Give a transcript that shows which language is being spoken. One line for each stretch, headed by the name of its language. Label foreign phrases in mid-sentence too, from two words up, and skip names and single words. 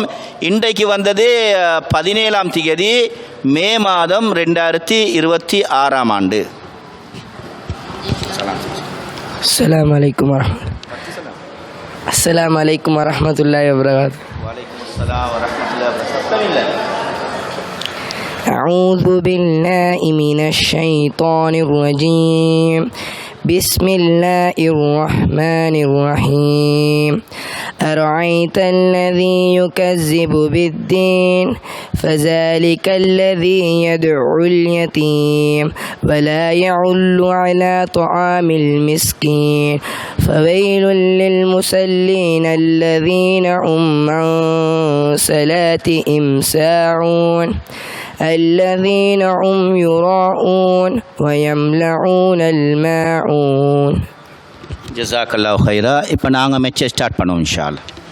Tamil: இன்றைக்கு வந்ததே 17ஆம் தேதி மே மாதம் 2026ஆம் ஆண்டு.
Arabic: السلام عليكم ورحمة الله وبركاته. وعليكم السلام ورحمة الله وبركاته. أعوذ بالله من الشيطان الرجيم. بسم الله الرحمن الرحيم. أرأيت الذي يكذب بالدين فذلك الذي يدعو اليتيم ولا يعل على طعام المسكين فويل للمصلين الذين هم عن صلاتهم ساهون الذين هم يراءون ويمنعون الماعون. جزاك الله خيرا.
Tamil: இப்போ நாங்கள்
English: match start
Tamil: பண்ணுவோம்
Arabic: إن شاء الله.